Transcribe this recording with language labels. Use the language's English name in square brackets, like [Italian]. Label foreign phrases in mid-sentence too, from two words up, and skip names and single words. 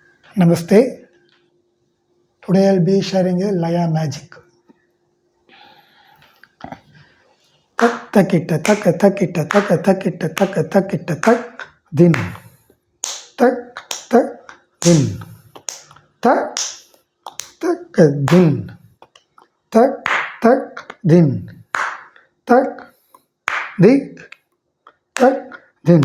[Hindi] Namaste. [English] Today I'll be sharing a Laya magic. Tak takita taka takita taka takita taka takita tak din. Tak tak din. Tak tak din. Tak tak din. Tak dik tak din.